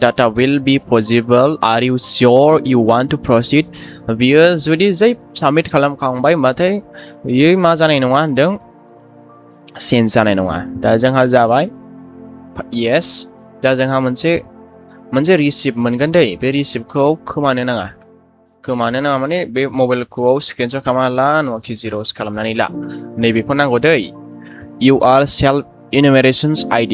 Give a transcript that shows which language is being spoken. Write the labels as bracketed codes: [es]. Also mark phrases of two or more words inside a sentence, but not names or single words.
[en] Data will be possible. Are you sure you want to proceed? [brx] बियो जुदि जै साबमिट खालामखांबाय होनबाथाय बियो मा जानाय नङा होनदों सेन्स जानाय नङा दा जोंहा जाबाय yes दा जोंहा मोनसे रिसिप्ट मोनगोन दै बे रिसिप्टखौ खोमानो नाङा माने बे मबाइलखौ स्क्रिनशट खालामना ला नङाखि जिर'स खालामनानै ला नैबेखौ नांगौ दै [en] UR Self-Enumeration ID